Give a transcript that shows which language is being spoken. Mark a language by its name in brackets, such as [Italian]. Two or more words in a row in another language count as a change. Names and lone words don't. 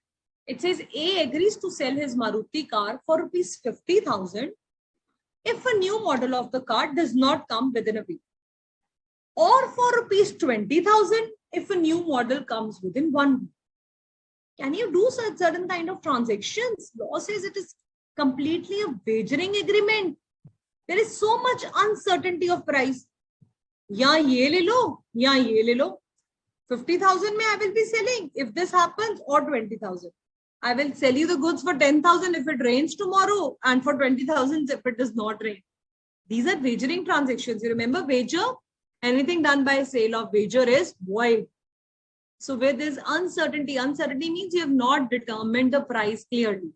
[English] It says A agrees to sell his Maruti car for rupees 50,000 if a new model of the car does not come within a week, or for rupees 20,000 if a new model comes within 1 week. Can you do such certain kind of transactions? Law says it is completely a wagering agreement. There is so much uncertainty of price. Ya ye le lo, ya ye le lo. 50,000 mein I will be selling if this happens, or 20,000. I will sell you the goods for 10,000 if it rains tomorrow, and for 20,000 if it does not rain. These are wagering transactions. You remember wager? Anything done by sale of wager is void. So where there's uncertainty, uncertainty means you have not determined the price clearly.